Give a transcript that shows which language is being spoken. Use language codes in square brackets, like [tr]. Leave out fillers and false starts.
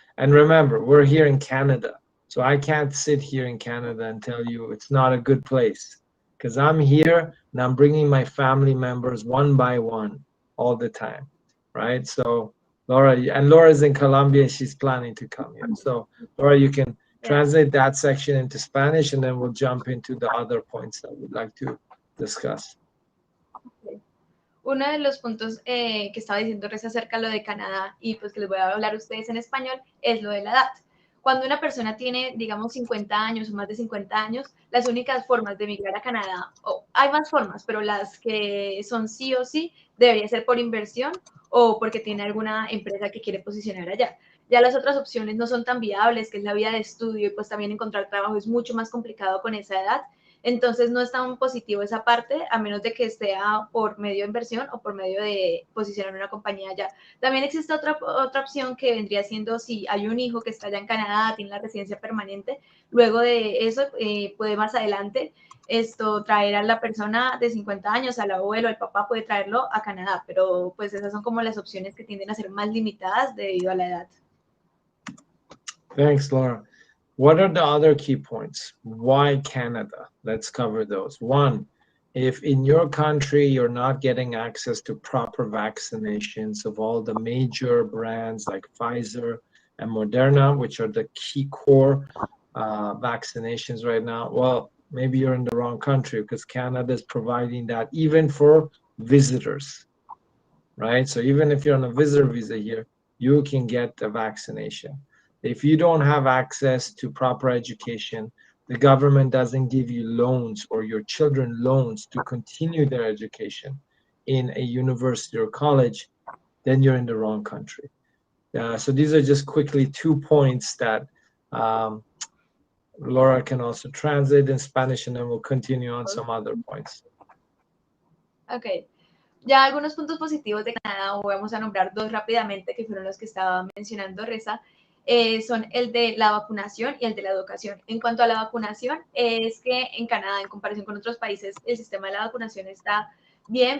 [en] And remember, we're here in Canada, so I can't sit here in Canada and tell you it's not a good place, because I'm here and I'm bringing my family members one by one all the time, right? So Laura's in Colombia. She's planning to come here. So Laura, you can translate that section into Spanish, and then we'll jump into the other points that we'd like to discuss. [es] Uno de los puntos que estaba diciendo Reza acerca de lo de Canadá y pues que les voy a hablar a ustedes en español es lo de la edad. Cuando una persona tiene, digamos, 50 años o más de 50 años, las únicas formas de emigrar a Canadá, hay más formas, pero las que son sí o sí, debería ser por inversión o porque tiene alguna empresa que quiere posicionar allá. Ya las otras opciones no son tan viables, que es la vida de estudio y pues también encontrar trabajo es mucho más complicado con esa edad. Entonces no es tan positivo esa parte, a menos de que sea por medio de inversión o por medio de posicionar una compañía allá. También existe otra opción que vendría siendo si hay un hijo que está allá en Canadá, tiene la residencia permanente, luego de eso puede más adelante traer a la persona de 50 años, al abuelo, al papá, puede traerlo a Canadá, pero pues esas son como las opciones que tienden a ser más limitadas debido a la edad. [en] Thanks, Laura. What are the other key points? Why Canada? Let's cover those. One, if in your country you're not getting access to proper vaccinations of all the major brands like Pfizer and Moderna, which are the key core vaccinations right now, well, maybe you're in the wrong country, because Canada is providing that even for visitors, right? So even if you're on a visitor visa here, you can get a vaccination. If you don't have access to proper education, the government doesn't give you loans or your children loans to continue their education in a university or college, then you're in the wrong country. So these are just quickly 2 points that Laura can also translate in Spanish, and then we'll continue on some other points. Okay. [es] Ya algunos puntos positivos de Canadá, vamos a nombrar dos rápidamente, que fueron los que estaba mencionando Reza, son el de la vacunación y el de la educación. En cuanto a la vacunación, es que en Canadá, en comparación con otros países, el sistema de la vacunación está bien.